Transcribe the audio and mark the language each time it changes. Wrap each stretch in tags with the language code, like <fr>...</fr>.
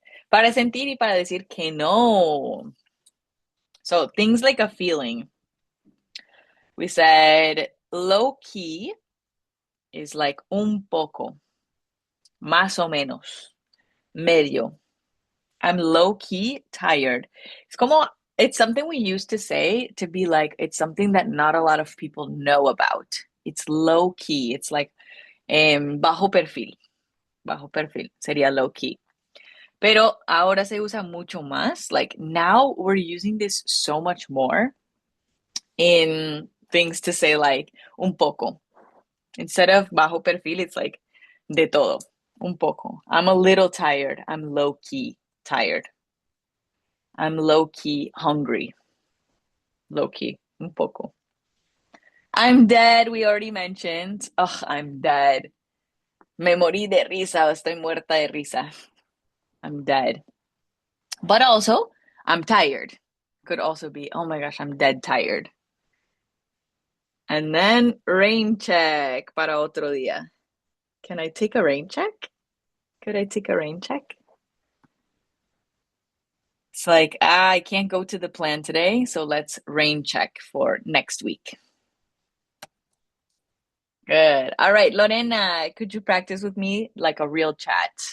<es>Para sentir y para decir que no.</es> <en>So things like a feeling. We said low key is like</en> <es>un poco, más o menos, medio.</es> <en>I'm low key tired. It's como, it's something we used to say to be like, it's something that not a lot of people know about. It's low key. It's like</en> <es>bajo perfil. Bajo perfil sería low key. Pero ahora se usa mucho más.</es> <en>Like now we're using this so much more in things to say like</en> <es>un poco.</es> <en>Instead of</en> <es>bajo perfil,</es> <en>it's like</en> <es>de todo. Un poco.</es> <en>I'm a little tired. I'm low key tired. I'm low key hungry.</en> <es>Low key, un poco.</es> <en>I'm dead, we already mentioned. Ugh, I'm dead.</en> <es>Me morí de risa, estoy muerta de risa.</es> <en>I'm dead. But also, I'm tired. Could also be, oh my gosh, I'm dead tired. And then rain check</en> <es>para otro día.</es> <en>Can I take a rain check? Could I take a rain check? It's like, I can't go to the plan today, so let's rain check for next week. Good. All right, Lorena, could you practice with me like a real chat?</en>